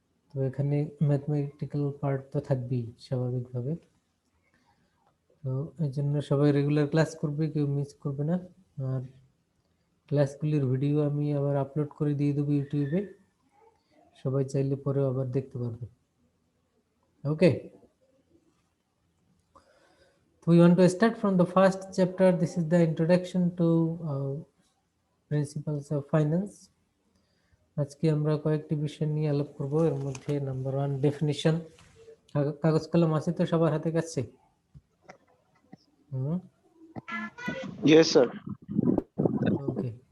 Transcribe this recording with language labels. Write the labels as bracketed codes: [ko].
[bn] তো এখানে mathematical part তো থাকবেই স্বাভাবিকভাবে। তো এই জন্য সবাই রেগুলার ক্লাস করবে, কেউ মিস করবে না। আর ক্লাসগুলির ভিডিও আমি আবার আপলোড করে দিয়ে দেবো ইউটিউবে, সবাই চাইলে পরেও আবার দেখতে পারবে। [en] Okay, so we want to start from the first chapter. This is the introduction to principles of finance. [bn] আজকে আমরা কয়েকটি বিষয় নিয়ে আলোচনা করব। এর মধ্যে নাম্বার 1 ডেফিনিশন। কাগজ কলম আছে তো সবার হাতে কাছে? Yes sir. ওকে,